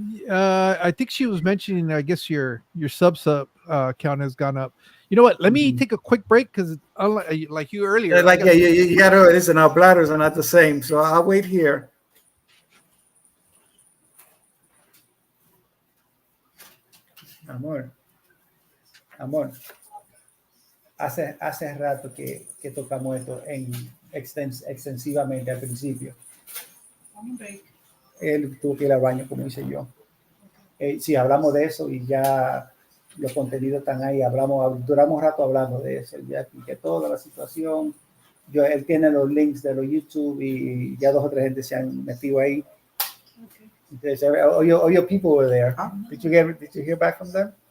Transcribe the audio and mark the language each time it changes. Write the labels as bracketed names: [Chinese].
[English] I think she was mentioning. I guess your sub count has gone up. You know what? Let me take a quick break because like you earlier, Like you gotta listen. Our bladders are not the same, so I'll wait here. [Spanish] Amor, hace rato que tocamos esto extensivamente al principio. Él tuvo que ir al baño, como hice yo. Sí, hablamos de eso y ya los contenidos están ahí. Duramos un rato hablando de eso. Ya expliqué toda la situación. Él tiene los links de los YouTube y ya 2 o 3 gente se han metido ahí. [English] Okay. [Spanish] Entonces, [English] all your people were there. Huh? Did you hear back from them?